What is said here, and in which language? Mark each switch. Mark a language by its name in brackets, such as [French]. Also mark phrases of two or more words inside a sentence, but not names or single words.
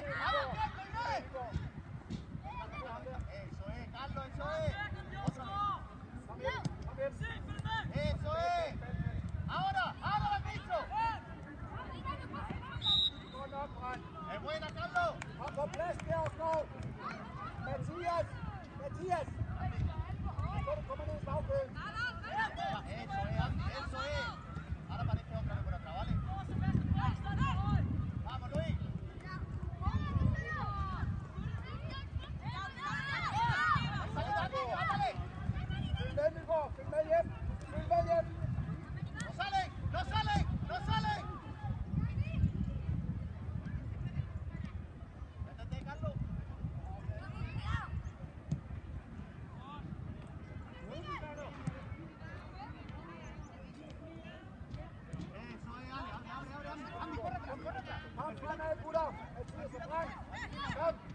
[Spanish] Abre, Inés. Eso es, Carlos. Eso es. Eso es. Ahora el piso. Es buena, Carlos. [Danish] Op plads der og stå. Mathias. Så du kommer ned i bagkøen. [Spanish] Eso es, Andy. Eso es. Ahora aparece otra vez por atrás, ¿vale? Vamos, Luis. [Danish] Følg med hjem. [Spanish] No salen. Métete, Carlos. Eso es, abre. Andy, corre atrás. [Danish] Kom fremad, gutter. Mathias og Frank. Kom.